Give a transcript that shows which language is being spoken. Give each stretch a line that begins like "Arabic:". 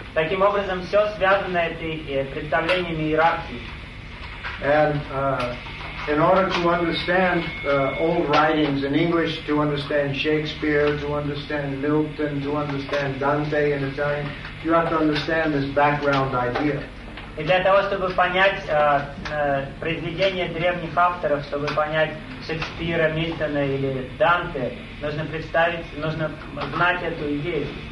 Russian: Таким образом, все связано этими представлениями иерархии.
English: And in order to understand old writings in English, to understand Shakespeare, to understand Milton, to understand Dante in Italian, you have to understand this background idea.
Russian: И для того, чтобы понять произведения древних авторов, чтобы понять Шекспира, Мильтона или Данте, нужно представить, нужно знать эту идею.